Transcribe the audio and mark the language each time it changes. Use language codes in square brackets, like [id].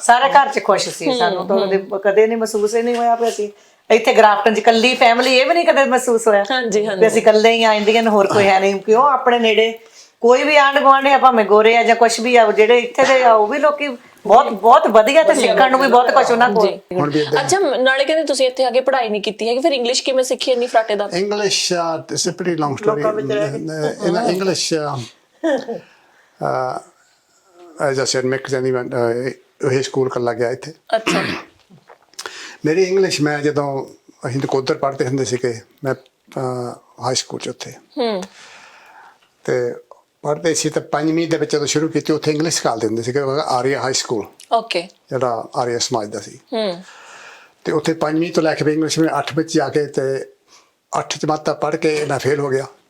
[pa] ਸਾਰੇ ਘਰ 'ਚ ਖੁਸ਼ ਸੀ ਸਾਨੂੰ ਤਾਂ ਕਦੇ ਨਹੀਂ ਮਹਿਸੂਸ ਹੀ ਨਹੀਂ ਹੋਇਆ ਵੀ ਅਸੀਂ ਇੱਥੇ ਗ੍ਰਾਫਟਨ 'ਚ ਇਕੱਲੀ ਫੈਮਿਲੀ ਇਹ ਵੀ ਨਹੀਂ ਕਦੇ ਮਹਿਸੂਸ ਹੋਇਆ ਵੀ ਅਸੀਂ ਇਕੱਲੇ ਹੀ ਆ ਇੰਡੀਅਨ ਹੋਰ ਕੋਈ ਹੈ ਨਹੀਂ ਕਿਉਂ ਆਪਣੇ ਨੇੜੇ ਕੋਈ ਵੀ ਆਂਢ ਗੁਆਂਢ ਆ ਭਾਵੇਂ ਗੋਰੇ ਆ ਜਾਂ ਕੁਛ ਵੀ ਆ ਜਿਹੜੇ ਇੱਥੇ ਦੇ ਆ ਉਹ ਵੀ ਲੋਕੀ ਬਹੁਤ ਵਧੀਆ ਤੇ ਸਿੱਖਣ ਨੂੰ ਵੀ ਬਹੁਤ ਕੁਝ ਉਹਨਾਂ ਕੋਲ ਅੱਛਾ ਨਾਲੇ ਕਹਿੰਦੇ ਤੁਸੀਂ ਇੱਥੇ ਆ ਕੇ ਪੜ੍ਹਾਈ ਨਹੀਂ ਕੀਤੀ ਹੈਗੀ ਫਿਰ ਇੰਗਲਿਸ਼ ਕਿਵੇਂ ਸਿੱਖੀ ਇੰਨੀ ਫਰਾਟੇਦਾਰ [en] English it's a pretty long story in English as I said Mick [pa] ਜਾਨੀ ਇਹ ਸਕੂਲ ਕਰ ਲੱਗਿਆ ਇੱਥੇ ਅੱਛਾ ਮੇਰੀ ਇੰਗਲਿਸ਼ ਮੈਂ ਜਦੋਂ ਅਸੀਂ ਨਕੋਦਰ ਪੜ੍ਹਦੇ ਹੁੰਦੇ ਸੀਗੇ ਮੈਂ ਹਾਈ ਸਕੂਲ 'ਚ ਉੱਥੇ ਤੇ ਪੜ੍ਹਦੇ ਸੀ ਤਾਂ 5ਵੀਂ ਦੇ ਵਿੱਚ ਜਦੋਂ ਸ਼ੁਰੂ ਕੀਤੀ ਉੱਥੇ ਇੰਗਲਿਸ਼ ਸਿਖਾਉਂਦੇ ਹੁੰਦੇ ਸੀਗੇ ਆਰੀਆ ਹਾਈ ਸਕੂਲ ਓਕੇ ਜਿਹੜਾ ਆਰੀਆ ਸਮਾਜ ਦਾ ਸੀ ਤੇ ਉੱਥੇ 5ਵੀਂ ਤੋਂ ਲੈ ਕੇ ਇੰਗਲਿਸ਼ ਮੈਂ 8 ਵਿੱਚ ਜਾ ਕੇ ਤੇ 8 ਜਮਾਤਾਂ ਪੜ੍ਹ ਕੇ ਮੈਂ ਫੇਲ ਹੋ ਗਿਆ